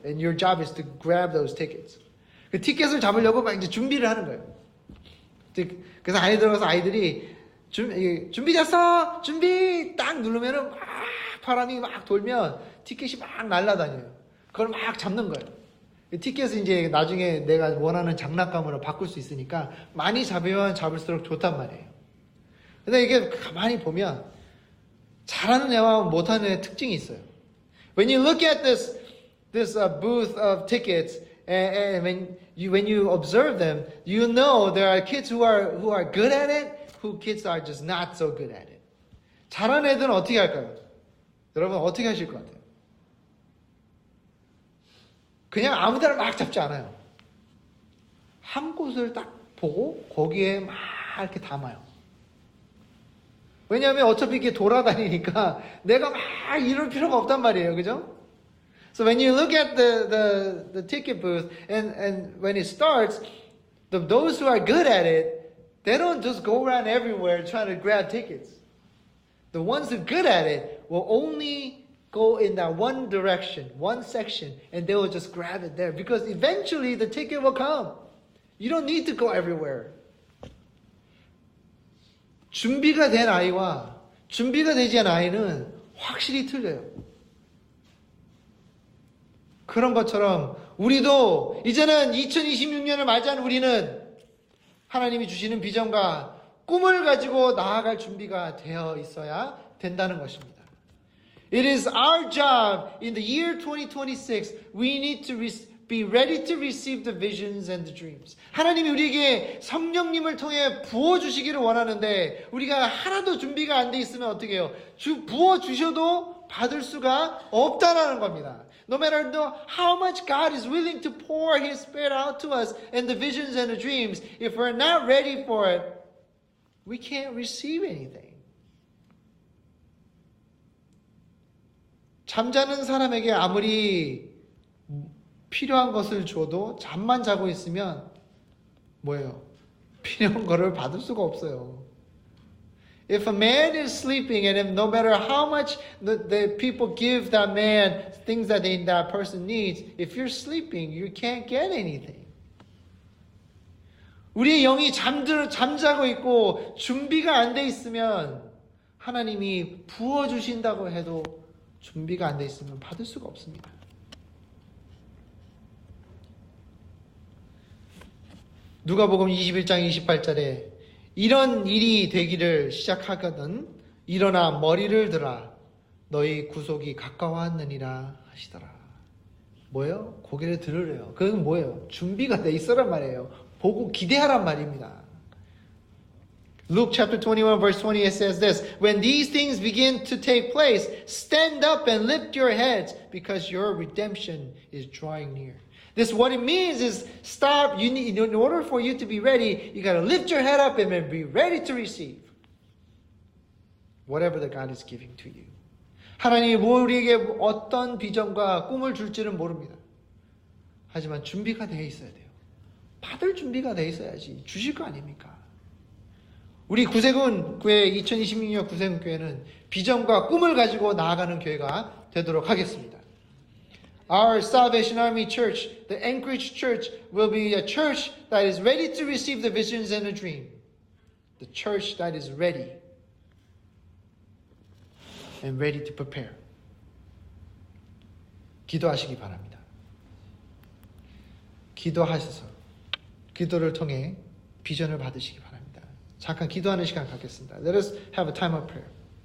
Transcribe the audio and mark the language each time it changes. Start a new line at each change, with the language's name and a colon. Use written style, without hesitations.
English: And your job is to grab those tickets.
Korean: 그 티켓을 잡으려고 막 이제 준비를 하는 거예요. 그래서 안에 들어가서 아이들이 준비됐어? 준비! 딱 누르면은 막 바람이 막 돌면 티켓이 막 날아다녀요. 그걸 막 잡는 거예요. 티켓은 이제 나중에 내가 원하는 장난감으로 바꿀 수 있으니까 많이 잡으면 잡을수록 좋단 말이에요. 근데 이게 가만히 보면 잘하는 애와 못하는 애 특징이 있어요.
English: When you look at this booth of tickets and when you observe them, you know there are kids who are good at it, who kids are just not so good at it.
Korean: 잘하는 애들은 어떻게 할까요? 여러분 어떻게 하실 것 같아요? 그냥 아무 데나 막 잡지 않아요. 한 곳을 딱 보고 거기에 막 이렇게 담아요. 왜냐하면 어차피 이게 돌아다니니까 내가 막 이럴 필요가 없단 말이에요. 그죠?
English: So when you look at the ticket booth and when it starts, those who are good at it, they don't just go around everywhere trying to grab tickets. The ones who are good at it will only go in that one direction, one section, and they will just grab it there. Because eventually the ticket will come. You don't need to go everywhere.
Korean: 준비가 된 아이와 준비가 되지 않은 아이는 확실히 틀려요. 그런 것처럼 우리도 이제는 2026년을 맞이한 우리는 하나님이 주시는 비전과 꿈을 가지고 나아갈 준비가 되어 있어야 된다는 것입니다.
English: It is our job in the year 2026. We need to be ready to receive the visions and the dreams.
Korean: 하나님이 우리에게 성령님을 통해 부어주시기를 원하는데 우리가 하나도 준비가 안 돼 있으면 어떻게 해요? 부어주셔도 받을 수가 없다라는 겁니다.
English: No matter how much God is willing to pour His Spirit out to us and the visions and the dreams, if we're not ready for it, we can't receive anything.
Korean: 잠자는 사람에게 아무리 필요한 것을 줘도 잠만 자고 있으면 뭐예요? 필요한 거를 받을 수가 없어요.
English: If a man is sleeping and if no matter how much the people give that man things that that person needs, if you're sleeping, you can't get anything.
Korean: 우리의 영이 잠자고 있고 준비가 안 돼 있으면 하나님이 부어주신다고 해도 준비가 안 돼 있으면 받을 수가 없습니다. 누가복음 21장 28절에 이런 일이 되기를 시작하거든 일어나 머리를 들어 너희 구속이 가까웠느니라 하시더라. 뭐예요? 고개를 들으래요. 그건 뭐예요? 준비가 돼 있어란 말이에요. 보고 기대하란 말입니다.
English: Luke chapter 21 verse 20 it says this, when these things begin to take place, stand up and lift your heads because your redemption is drawing near. This what it means is stop. You need, in order for you to be ready, you got to lift your head up and be ready to receive whatever that God is giving to you.
Korean: 하나님이 우리에게 어떤 비전과 꿈을 줄지는 모릅니다. 하지만 준비가 되어 있어야 돼요. 받을 준비가 되어 있어야지 주실 거 아닙니까? 우리 구세군 교회 2026년 구세군 교회는 비전과 꿈을 가지고 나아가는 교회가 되도록 하겠습니다.
English: Our Salvation Army Church, the Anchorage Church, will be a church that is ready to receive the visions and the dream. The church that is ready and ready to prepare.
Korean: 기도하시기 바랍니다. 기도하셔서 기도를 통해 비전을 받으시기 바랍니다. 잠깐 기도하는 시간 갖겠습니다.
English: Let us have a time of prayer.